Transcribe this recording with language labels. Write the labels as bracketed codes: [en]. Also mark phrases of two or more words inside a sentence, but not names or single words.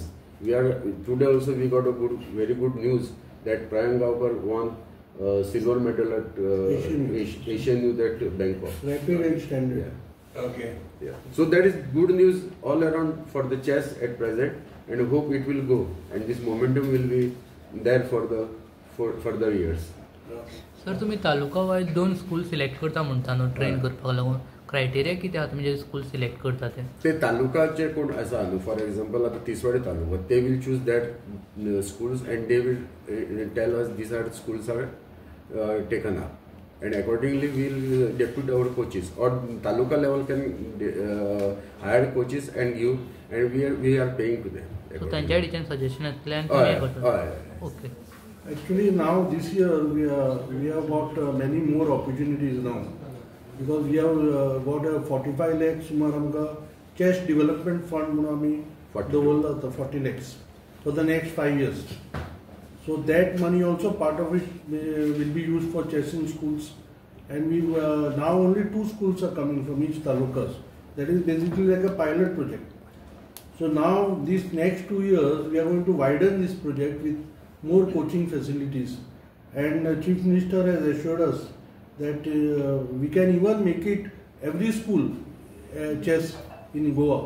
[en] Today also we got a very good news that Prayang Gaokar won silver medal at Asian Youth at Bangkok. Rapid and standard. Yeah. Okay. Yeah. So that is good news all around for the chess at present, and I hope it will go, and this momentum will be there for further years. [kok] सर तुम्ही तालुका वायज 2 स्कूल सिलेक्ट करता म्हणटा न्हू ट्रेन करपाक लागून क्रायटेरिया कितें आसा तुमी जे स्कूल सिलेक्ट करता ते तालुकाचे कोण आसा न्हू, [en] for example [kok] आता तिसवाडी तालुका, [en] they will choose that schools and they will tell us these are schools are taken up. And accordingly we will depute our coaches, or taluka level can hire coaches and give, and we are paying to them. [kok] So त्यांच्या कडच्यान सजेशन येतल्यान तुम्ही हे करता. [en] Okay. Actually now this year we have got many more opportunities now, because we have got a 45 lakhs [kok] sumar amka [en] chess development fund [kok] म्हणून आमी दवरला [en] 40 lakhs for the next 5 years. So that money also, part of it will be used for chess in schools, and we now only 2 schools are coming from each talukas. That is basically like a pilot project. So now these next 2 years we are going to widen this project with more coaching facilities, and Chief Minister has assured us that we can even make it every school chess in Goa.